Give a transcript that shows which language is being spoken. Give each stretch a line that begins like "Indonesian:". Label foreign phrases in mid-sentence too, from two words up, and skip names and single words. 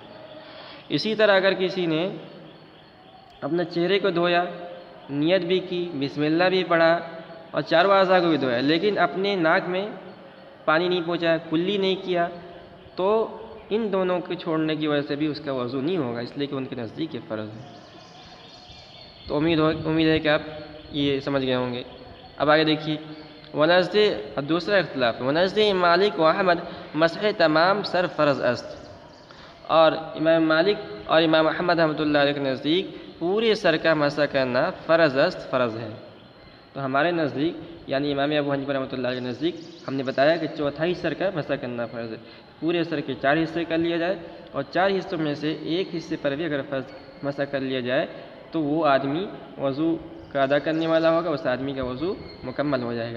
Urdu: اسی طرح اگر کسی نے اپنے چہرے کو دھویا، نیت بھی کی، بسم اللہ بھی پڑھا، اور چاروں اعضاء کو بھی دھویا، لیکن اپنے ناک میں پانی نہیں پہنچایا، کلی نہیں کیا، تو ان دونوں کو چھوڑنے کی وجہ سے بھی اس کا وضو نہیں ہوگا، اس لیے کہ ان کے نزدیک یہ فرض ہے۔ تو امید ہے کہ آپ یہ سمجھ گئے ہوں گے۔ اب آگے دیکھیے،
Persian: ونزد
Urdu: دوسرا اختلاف،
Persian: ونزد مالک و احمد مسح تمام سر فرض است،
Urdu: اور امام مالک اور امام احمد رحمۃ اللہ علیہ کے نزدیک پورے سر کا مسح کرنا
Persian: فرض است،
Urdu: فرض ہے۔ تو ہمارے نزدیک یعنی امام ابو حنیفہ رحمۃ اللہ علیہ کے نزدیک ہم نے بتایا کہ چوتھائی سر کا مسح کرنا فرض ہے، پورے سر کے 4 حصے کر لیا جائے، اور 4 حصوں میں سے ایک حصے پر بھی اگر فرض مسح کر لیا جائے تو وہ آدمی وضو کا ادا کرنے والا ہوگا، اس آدمی کا وضو مکمل ہو جائے گا۔